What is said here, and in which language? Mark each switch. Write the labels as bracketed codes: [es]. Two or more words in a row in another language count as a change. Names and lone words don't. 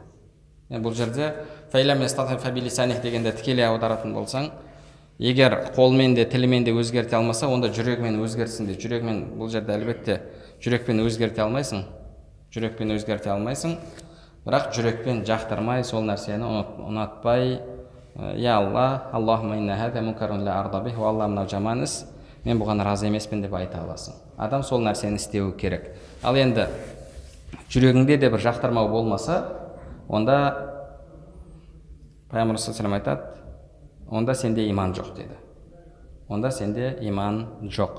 [kk] Бұл жерде [ar] فإن لم يستطع فبلسانه [kk] дегенде тікелей аударатын болсаң, егер қолмен де тілімен де өзгерте алмаса, онда жүрегімен өзгертсін дейді. Жүрегімен, бұл жерде әлбетте жүрекпен өзгерте алмайсың. Жүрекпен өзгерте алмайсың, бірақ жүрекпен жақтырмай, сол нәрсені ұнатпай, я Алла, [ar] اللهم إن هذا منكر لا أرضى به, [kk] Алла, мынау жаман іс, мен бұған разы емеспін деп айта аласың. Адам сол нәрсені істеуі керек. Ал енді жүрегіңде де бір жақтырмау болмаса, онда Пайғамбар [ar] صلى الله عليه [kk] айтады, онда сенде иман жоқ деді. Онда сенде иман жоқ.